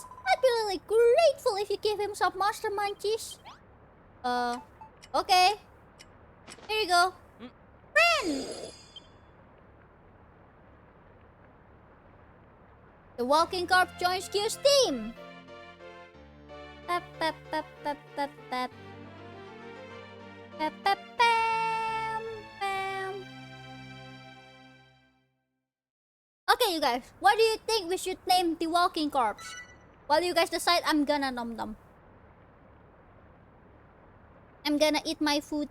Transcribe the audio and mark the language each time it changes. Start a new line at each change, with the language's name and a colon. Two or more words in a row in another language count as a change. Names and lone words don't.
English: I'd be really grateful if you give him some monster munchies. Okay. Here you go. Friend! The walking corpse joins Kyuu's team. Pap, pap, pap, pap, pap, pap. Pap, pap, pam, pam. Okay, you guys. What do you think we should name the walking corpse? While you guys decide, I'm gonna nom nom. I'm gonna eat my food.